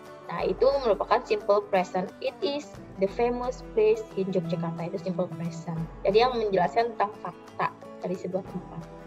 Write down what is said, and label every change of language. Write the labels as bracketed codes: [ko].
[id] Nah, itu merupakan simple present. [en] It is the famous place in Yogyakarta. [id] Itu simple present. Jadi yang menjelaskan tentang fakta dari sebuah tempat.